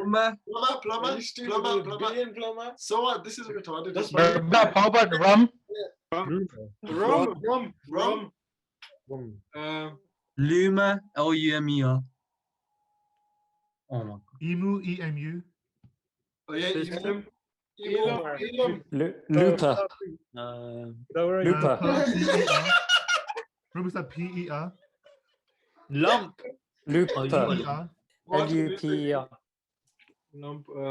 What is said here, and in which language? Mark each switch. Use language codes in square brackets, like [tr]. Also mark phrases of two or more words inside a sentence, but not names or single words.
[en] Plumber. So what? This is retarded. How about rum? Rum. Luma. L-U-M-E-R. Oh my god. Emu. E-M-U. Oh yeah, Looper. Looper. Remember that PER? Lump. Looper. PER. L-U-P-E-R. Lump.